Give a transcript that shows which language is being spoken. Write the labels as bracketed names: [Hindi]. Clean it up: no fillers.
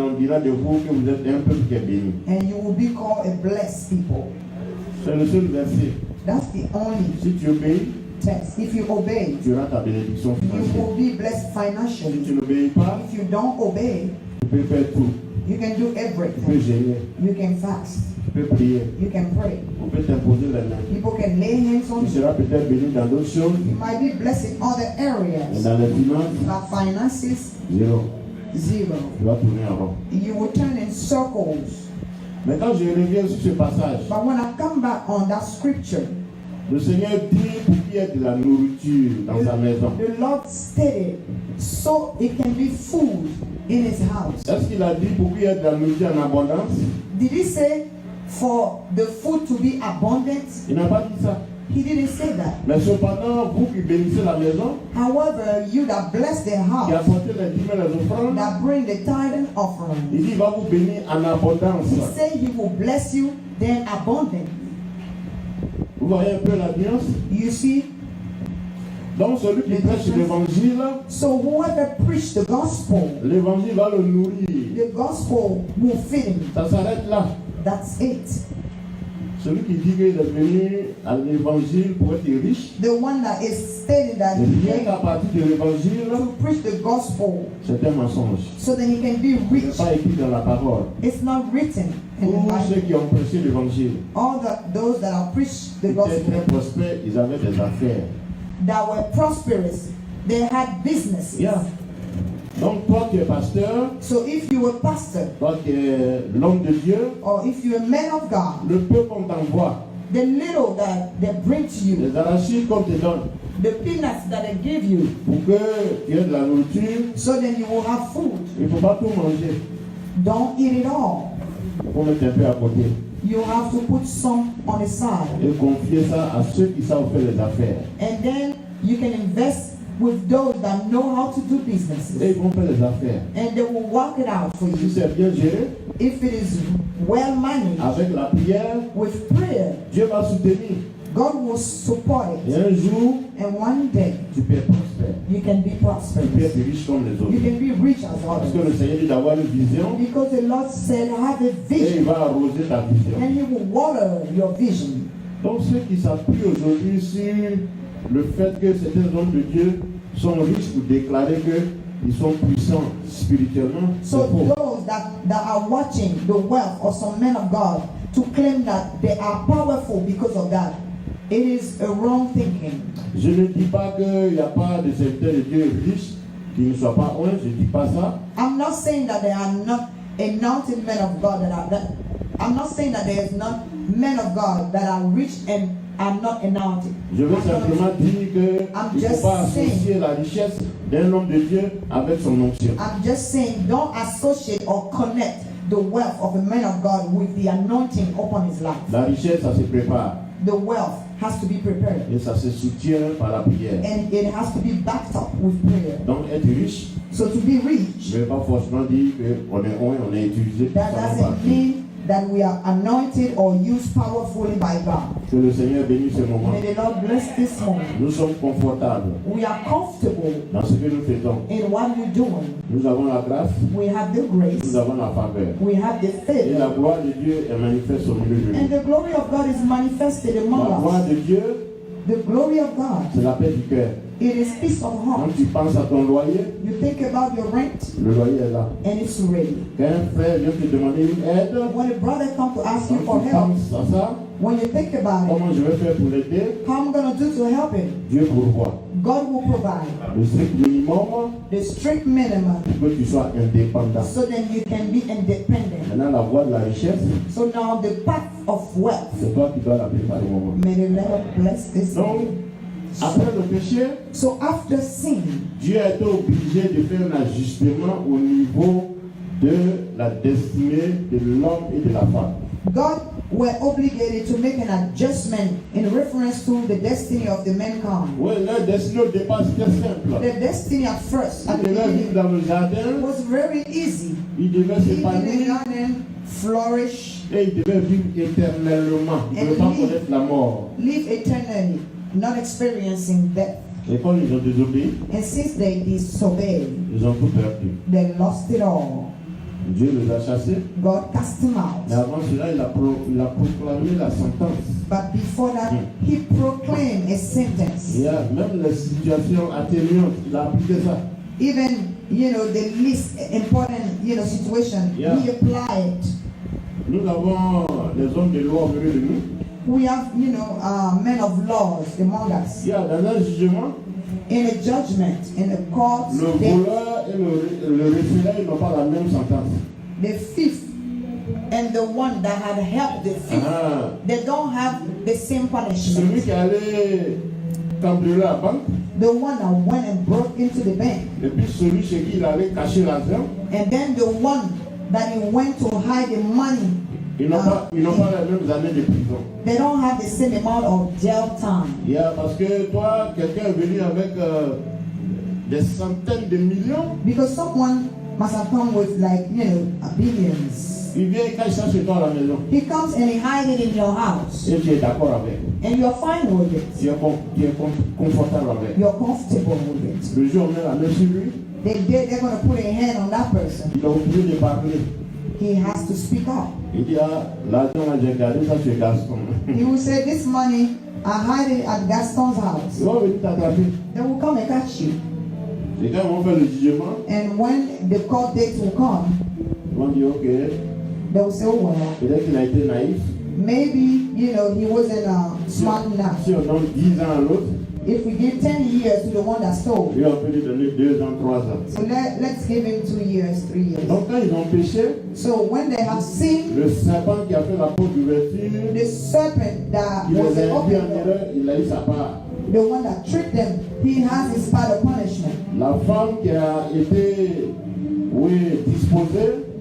[French] on dira de vous que vous êtes un peuple qui est béni. [English] And you will be called a blessed people. [French] C'est le seul verset. [English] That's the only [French] Si tu obéis, [English] text. If you obey, [French] tu auras ta bénédiction [English] you [French] financière. [English] will be blessed [French] Si tu [English] financially. [French] n'obéis pas, [English] If you don't obey, [French] tu peux faire tout. [English] you can do [French] Tu peux [English] everything. [French] gêner, [English] You can fast. [French] tu peux prier, [English] You can pray. [French] on peut t'imposer les mains. [English] People can lay hands on [French] Tu [English] you. [French] seras peut-être béni dans d'autres choses, [English] You might be blessed in other [French] mais [English] areas. [French] dans les finances, [English] But finances, [French] zéro. [English] zero. [French] Tu vas tourner en rond. [English] You will turn in circles. [French] Mais quand je reviens sur ce passage, [English] But when I come back on that scripture, [French] le Seigneur dit pour qu'il y ait de la nourriture dans sa maison. [English] the Lord stated, so it can be food in his house. [French] Est-ce qu'il a dit pour qu'il y ait de la nourriture en abondance? [English] Did he say for the food to be abundant? [French] Il n'a pas dit ça. [English] He didn't say that. [French] Mais cependant, vous qui bénissez la maison, [English] However, you that bless the [French] qui [English] house, [French] apportez les dîmes et les offrandes, [English] that bring the tithe and offering, [French] il dit il va vous bénir en abondance. [English] he said he will bless you then abundant. [French] Vous voyez un peu la nuance? [English] You see? [French] Donc celui qui prêche l'évangile, [English] So whoever preach the gospel, [French] l'évangile va le nourrir. [English] the gospel will feed him. [French] Ça s'arrête là. [English] That's it. [French] Celui qui dit qu'il est venu à l'évangile pour être riche, [English] The one that is stating that he [French] rien [English] came [French] qu'à partir de l'évangile, [English] to preach the gospel [French] c'est un mensonge. [English] so that he can be [French] Ce n'est [English] rich. [French] pas écrit dans la parole. [English] It's not written in the [French] Tous ceux [English] Bible. [French] qui ont prêché l'évangile, [English] Those that have preached the [French] ils étaient très [English] gospel [French] prospères, ils avaient des affaires. [English] that were prosperous, they had businesses. [French] Yeah. Donc toi qui es pasteur, [English] So if you were pastor [French] toi qui es l'homme de Dieu, [English] or if you're a man of God, [French] le peu qu'on t'envoie, [English] the little that they bring to you, [French] les arachides qu'on te donne, [English] the peanuts that they give you, [French] pour que tu aies de la nourriture, [English] so then you will have food. [French] il ne faut pas tout manger. [English] Don't eat it all. [French] Il faut mettre un peu à côté [English] You have to put some on the side. [French] et confier ça à ceux qui savent faire les affaires. [English] And then you can invest with those that know how to do [French] Et [English] businesses. [French] ils vont faire les affaires. [English] And they will work it out for [French] Si [English] you. [French] c'est bien géré, [English] If it is well managed [French] avec la prière, [English] with prayer, [French] Dieu va soutenir. [English] God will support [French] Et [English] it. [French] un jour, [English] And one day [French] tu peux être prospère. [English] you can be [French] Tu peux [English] prosperous. [French] être riche comme les [English] You [French] autres. [English] can be rich as [French] Parce que [English] others. [French] le Seigneur dit d'avoir une vision [English] Because the Lord said, have a [French] et il [English] vision. [French] va arroser ta vision. [English] And He will water your vision. [French] Donc ceux qui s'appuient aujourd'hui sur le fait que certains hommes de Dieu sont riches pour déclarer qu'ils sont puissants spirituellement, c'est [English] So [French] faux. [English] those that are watching the wealth of some men of God to claim that they are powerful because of that, it is a wrong thinking. [French] Je ne dis pas qu'il n'y a pas de serviteurs de Dieu riches qui ne soient pas loin, je ne dis pas ça. [English] I'm not saying that there are not anointed men of God I'm not saying that there is not men of God that are rich and are not anointed. [French] Je veux simplement dire qu'il [English] I'm [French] ne [English] just [French] faut pas associer [English] saying. [French] la richesse d'un homme de Dieu avec son onction. [English] I'm just saying don't associate or connect the wealth of a man of God with the anointing upon his life. [French] La richesse, ça se prépare. [English] The wealth has to be prepared. [French] Et ça se soutient par la prière. [English] And it has to be backed up with prayer. [French] Donc être riche, [English] So to be rich, [French] je ne vais pas forcément dire qu'on est utilisé pour [English] that [French] ça. [English] doesn't mean that we are anointed or used powerfully by God. [French] Que le Seigneur bénisse ce moment. [English] May the Lord bless this moment. [French] Nous sommes confortables [English] We are comfortable [French] dans ce que nous faisons. [English] in what we're doing. [French] Nous avons la grâce, [English] We have the grace. [French] nous avons la faveur. [English] We have the [French] Et [English] faith. [French] la gloire de Dieu est manifeste au milieu de [English] And [French] nous. [English] the glory of God is manifested [French] La [English] among [French] gloire [English] us. [French] de Dieu, [English] The glory of God, [French] c'est la paix du cœur. [English] it is peace of heart. [French] Quand tu penses à ton loyer, [English] You think about your rent [French] le loyer est là. [English] and it's ready. [French] Quand un frère vient te demander une aide, [English] When a brother comes to ask you [French] quand [English] for [French] tu [English] help, [French] penses à ça, [English] when you think about it, [French] comment je vais faire pour l'aider? [English] how I'm going to do to help him, [French] Dieu pourvoit. [English] God will provide [French] Le strict minimum [English] the strict minimum [French] pour que tu sois indépendant. [English] so then you can be independent. [French] Maintenant, la voie de la richesse, [English] So now the path of wealth, [French] c'est toi qui dois la préparer au moment. [English] may the Lord bless this. [French] Donc, après le péché, [English] So after sin, [French] Dieu a été obligé de faire un ajustement au niveau de la destinée de l'homme et de la femme. [English] God were obligated to make an adjustment in reference to the destiny of the mankind. [French] Oui, leur destinée au départ c'était simple. [English] The destiny at first, at [French] Ils [English] the [French] devaient vivre [English] beginning, [French] dans le jardin, [English] was very easy. [French] ils devaient [English] Live in the [French] s'épanouir [English] garden, flourish, [French] et ils devaient vivre éternellement. Ils ne devaient pas connaître la mort. [English] live eternally, not experiencing death. [French] Et quand ils ont désobéi, [English] And since they disobeyed, [French] ils ont tout perdu. [English] they lost it all. [French] Dieu les a chassés. [English] God cast them [French] Mais [English] out. [French] avant cela, il a proclamé la sentence. [English] But before that, he proclaimed a sentence. [French] Il y a même les situations atténuantes, il a appliqué ça. [English] Even, the least important, situation, Yeah. he applied. [French] Nous avons les hommes de loi au milieu de nous. [English] We have, men of laws among us. [French] Il y a dans un jugement, [English] In a judgment, in a court, [French] le voleur et le référé ils n'ont pas la même sentence. [English] the thief and the one that had helped the thief, Ah. they don't have the same [French] Celui [English] punishment. [French] qui est allé cambrioler la banque, [English] The one that went and broke into the bank, [French] et puis celui chez qui il allait cacher l'argent, [English] and then the one that he went to hide the money, [French] ils n'ont pas les mêmes années de prison. [English] they don't have the same amount of jail time. [French] Il y a, parce que toi, quelqu'un est venu avec des centaines de millions, [English] Because someone must have come with billions. [French] il vient et cache ça chez toi à la maison. [English] He comes and he hides it in your house, [French] Et tu es d'accord avec. [English] and you're fine with it. [French] Tu es confortable avec. [English] You're comfortable with it. [French] Le jour où on met la main sur lui, [English] They're going to put a hand on that person. [French] il est obligé de parler. [English] He has to speak up. [French] Il dit, ah, l'argent là, j'ai gardé ça chez Gaston. [English] He will say, this money, I hide it at Gaston's house. [French] Ils vont venir t'attraper. [English] They will come and catch you. [French] Et quand ils vont faire le jugement, [English] And when the court dates will come, [French] ils vont dire, ok, [English] they will say, oh, well, [French] peut-être qu'il a été naïf. [English] maybe, he wasn't smart enough. [French] Si on donne 10 ans à l'autre, [English] If we give 10 years to the one that stole, [French] lui, on peut lui donner 2 ans, 3 ans. [English] so let's give him 2 years, 3 years. [French] Donc quand ils ont péché, [English] So when they have sinned, [French] le serpent qui a fait la porte d'ouverture, [English] the serpant that [French] il [English] was [French] les a induits en [English] open, [French] erreur, il a eu sa part. [English] the one that tricked them, he has his part of punishment. [French] La femme qui a été, disposée,